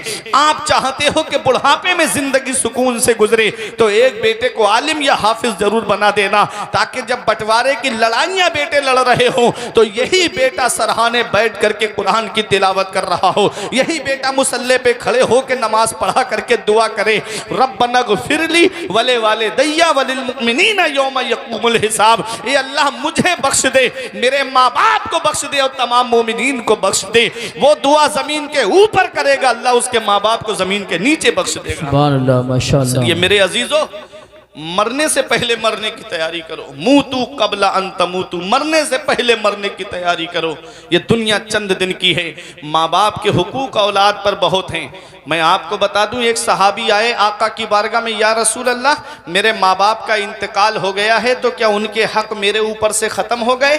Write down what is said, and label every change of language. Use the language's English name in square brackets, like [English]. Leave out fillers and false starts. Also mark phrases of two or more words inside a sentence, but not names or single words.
[Hindi] आप चाहते हो कि बुढ़ापे में जिंदगी सुकून से गुजरे तो एक बेटे को आलिम या हाफिज जरूर बना देना, ताकि जब बंटवारे की लड़ाइयां बेटे लड़ रहे हो तो यही बेटा सरहाने बैठ करके कुरान की तिलावत कर रहा हो, यही बेटा मुसल्ले पे खड़े हो के नमाज पढ़ा करके दुआ करे, [Arabic] ربنا اغفر لي ولوالدي وللمؤمنين يوم يقوم الحساب. [Hindi] ये अल्लाह मुझे बख्श दे, मेरे माँ बाप को बख्श दे और तमाम मोमिनीन को बख्श दे। वो दुआ जमीन के ऊपर करेगा, अल्लाह उसके माँ बाप को जमीन के नीचे बख्श देगा। [Arabic] سبحان الله، ما شاء الله. [Hindi] ये मेरे अजीजों, मरने से पहले मरने की तैयारी करो। [Arabic] موتوا قبل أن تموتوا, [Hindi] मरने से पहले मरने की तैयारी करो। ये दुनिया चंद दिन की है। माँ बाप के हुकूक औलाद पर बहुत हैं। मैं आपको बता दूं, एक सहाबी आए आका की बारगाह में, [Arabic] يا رسول الله [Hindi] मेरे माँ बाप का इंतकाल हो गया है तो क्या उनके हक मेरे ऊपर से ख़त्म हो गए?